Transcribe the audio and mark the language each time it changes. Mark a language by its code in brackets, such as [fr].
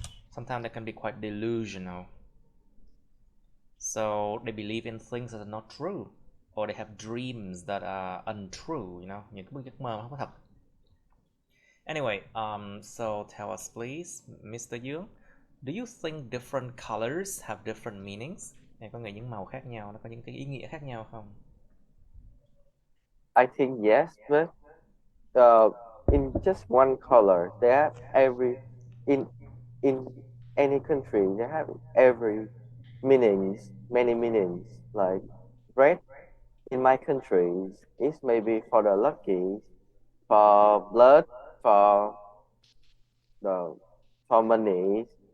[en] Sometimes they can be quite delusional. So they believe in things that are not true. Or they have dreams that are untrue, you know, [vi] những cái giấc mơ không có thật. [en] Anyway, so tell us please, Mr. Dương, do you think different colors have different meanings? [vi] Em có nghĩ những màu khác nhau nó có những cái ý nghĩa khác nhau không? [en] I think yes, but in just one color, they have in any country they have every many meanings. Like red in my country is maybe for the lucky, for blood, for the for money,